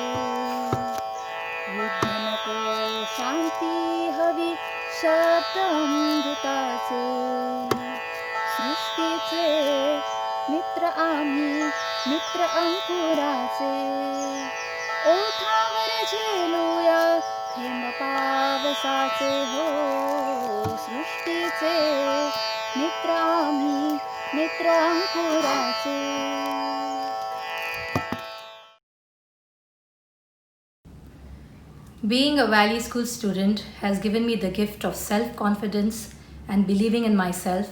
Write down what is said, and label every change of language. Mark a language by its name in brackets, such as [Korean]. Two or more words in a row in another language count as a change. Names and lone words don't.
[Marathi] युद्ध नको शांती हवी शब्द अमृताचे सृष्टीचे मित्र आम्ही मित्र अंकुराचे ओठावर झेलूया थेंब पावसाचे हो सृष्टीचे मित्र आम्ही मित्र अंकुराचे. [English] Being a Valley School student has given me the gift of self-confidence and believing in myself.